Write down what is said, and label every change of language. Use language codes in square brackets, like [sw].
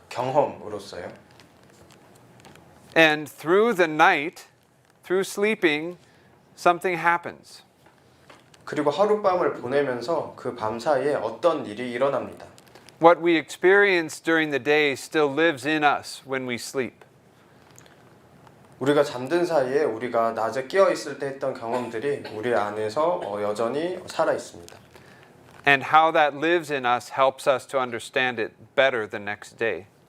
[ko] 경험으로서요. [en] And through the night, through sleeping, something happens. [ko] 그리고 하룻밤을 보내면서 그 밤 사이에 어떤 일이 일어납니다. [en] What we experience during the day still lives in us when we sleep. [ko] 우리가 잠든 사이에 우리가 낮에 깨어 있을 때 했던 경험들이 우리 안에서 여전히 살아 있습니다. [en] And how that lives in us helps us to understand it better the next day.